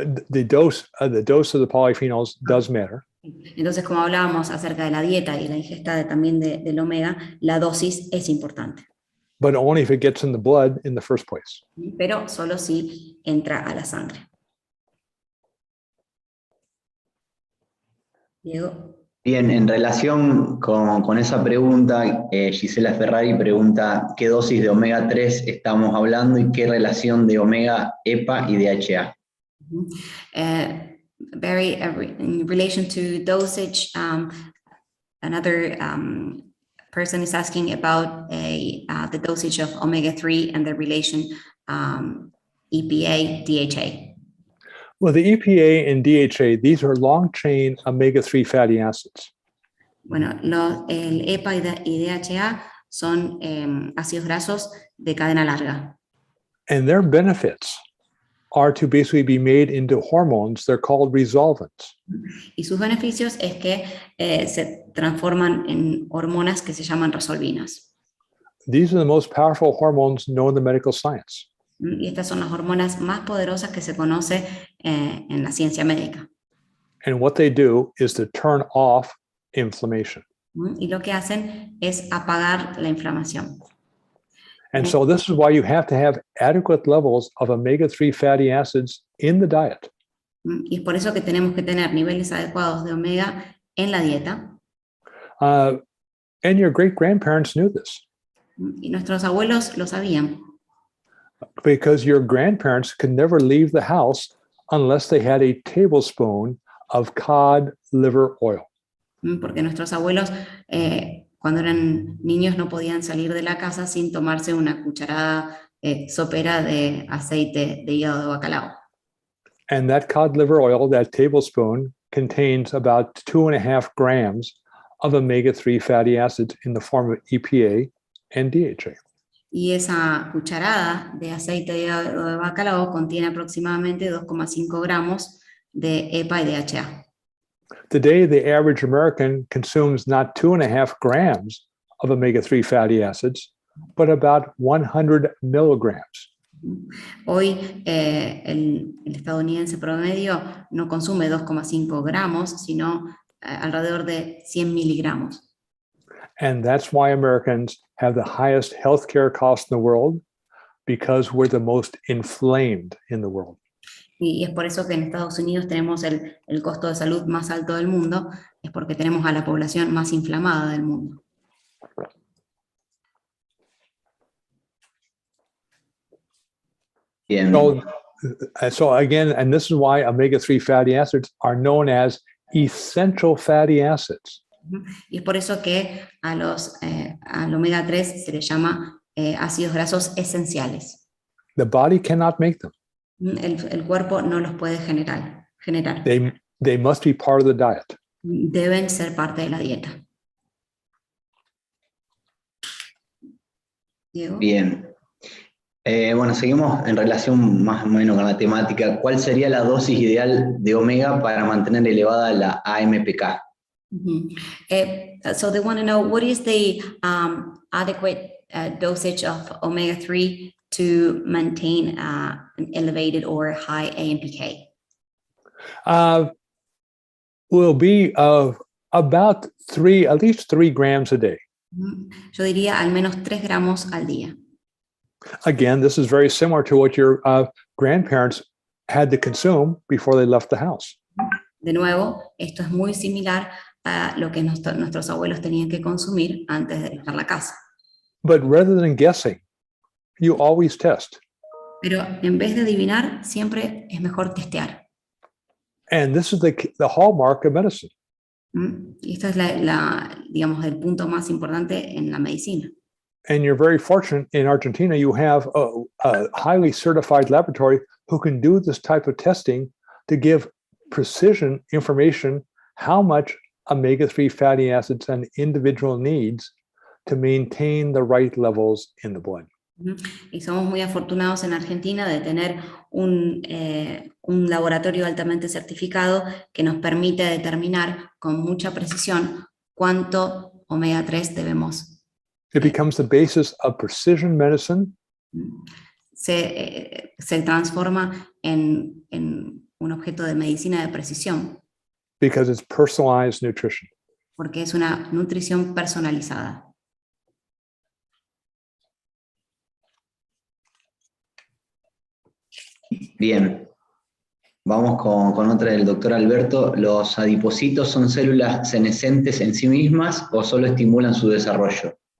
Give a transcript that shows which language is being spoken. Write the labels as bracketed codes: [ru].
[en] The dose of the polyphenols does matter. [es] Entonces, como hablábamos acerca de la dieta y la ingesta también del omega, la dosis es importante. [en] But only if it gets in the blood in the first place. [es] Pero solo si entra a la sangre. Diego. Bien, en relación con esa pregunta, Gisela Ferrari pregunta qué dosis de omega 3 estamos hablando y qué relación de omega, EPA y DHA. [en] Very in relation to dosage, another person is asking about the dosage of omega-3 and the relation EPA, DHA. Well, the EPA and DHA, these are long-chain omega-3 fatty acids. [es] Bueno, el EPA y DHA son ácidos grasos de cadena larga. [en] And their benefits are to basically be made into hormones. They're called resolvents. [es] Y sus beneficios es que se transforman en hormonas que se llaman resolvinas. [en] These are the most powerful hormones known in the medical science. [es] Y estas son las hormonas más poderosas que se conoce en la ciencia médica. [en] And what they do is to turn off inflammation. [es] Y lo que hacen es apagar la inflamación. [en] And so this is why you have to have adequate levels of omega-3 fatty acids in the diet. [es] Y es por eso que tenemos que tener niveles adecuados de omega en la dieta. [en] And your great-grandparents knew this. [es] Y nuestros abuelos lo sabían. [en] Because your grandparents could never leave the house unless they had a tablespoon of cod liver oil. [es] Porque nuestros abuelos, cuando eran niños, no podían salir de la casa sin tomarse una cucharada sopera de aceite de hígado de bacalao. [en] And that cod liver oil, that tablespoon, contains about 2.5 grams of omega-3 fatty acids in the form of EPA and DHA. [es] Y esa cucharada de aceite de hígado de bacalao contiene aproximadamente 2,5 gramos de EPA y DHA. [en] Today, the average American consumes not 2.5 grams of omega-3 fatty acids, but about 100 milligrams. [es] Hoy el estadounidense promedio no consume 2,5 gramos, sino alrededor de 100 miligramos. [en] And that's why Americans have the highest healthcare costs in the world, because we're the most inflamed in the world. [es] Y es por eso que en Estados Unidos tenemos el costo de salud más alto del mundo, es porque tenemos a la población más inflamada del mundo. Bien. [en] So again, and this is why omega-3 fatty acids are known as essential fatty acids. [es] Y es por eso que al omega 3 se le llama ácidos grasos esenciales. [en] The body cannot make them. [es] El cuerpo no los puede generar. [en] They must be part of the diet. [es] Deben ser parte de la dieta. Diego. Bien. Bueno, seguimos en relación más o menos con la temática. ¿Cuál sería la dosis ideal de omega para mantener elevada la AMPK? [en] So they want to know, what is the adequate dosage of omega-3 to maintain an elevated or high AMPK? Will be about at least 3 grams a day. [es] Yo diría al menos 3 gramos al día. [en] Again, this is very similar to what your grandparents had to consume before they left the house. [es] De nuevo, esto es muy similar a lo que nuestros abuelos tenían que consumir antes de dejar la casa. [en] But rather than guessing, you always test. [es] Pero en vez de adivinar, siempre es mejor testear. [en] And this is the hallmark of medicine. [es] Y esto es digamos, el punto más importante en la medicina. [en] And you're very fortunate in Argentina, you have a highly certified laboratory who can do this type of testing to give precision information how much omega-3 fatty acids an individual needs to maintain the right levels in the blood. [es] Y somos muy afortunados en Argentina de tener un laboratorio altamente certificado que nos permite determinar con mucha precisión cuánto omega 3 debemos. [en] It becomes the basis of precision medicine. [es] Se transforma en un objeto de medicina de precisión. [en] Because it's personalized nutrition. [es] Porque es una nutrición personalizada. Bien. Vamos con otra del doctor Alberto. ¿Los adipocitos son células senescentes en sí mismas o solo estimulan su desarrollo?